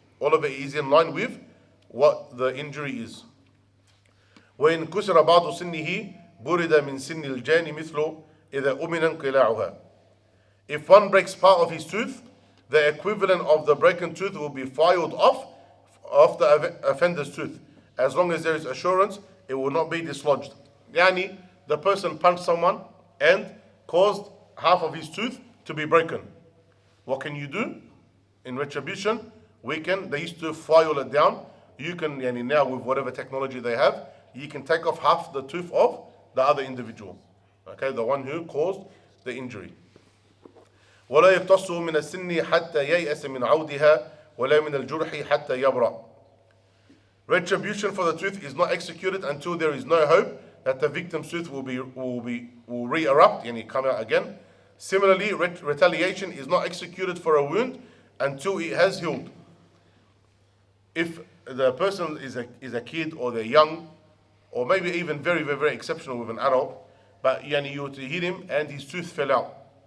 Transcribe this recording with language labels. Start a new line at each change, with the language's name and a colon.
English: All of it is in line with what the injury is.
Arabic: وإن كسر بعض سنه برد من سن الجان مثل إذا أمن انقلاعها.
English: If one breaks part of his tooth, the equivalent of the broken tooth will be filed off the offender's tooth. As long as there is assurance, it will not be dislodged. Yani, the person punched someone and caused half of his tooth to be broken. What can you do? In retribution, they used to file it down. You can, now with whatever technology they have, you can take off half the tooth of the other individual. Okay, the one who caused the injury.
Arabic: ولا يقتص من السن حتى ييأس من عودها ولا من الجرح حتى يبرأ.
English: Retribution for the tooth is not executed until there is no hope that the victim's tooth will re-erupt, come out again. Similarly, retaliation is not executed for a wound until it has healed. If the person is a kid or they're young, or maybe even very, very, very exceptional with an adult, but you hit him and his tooth fell out.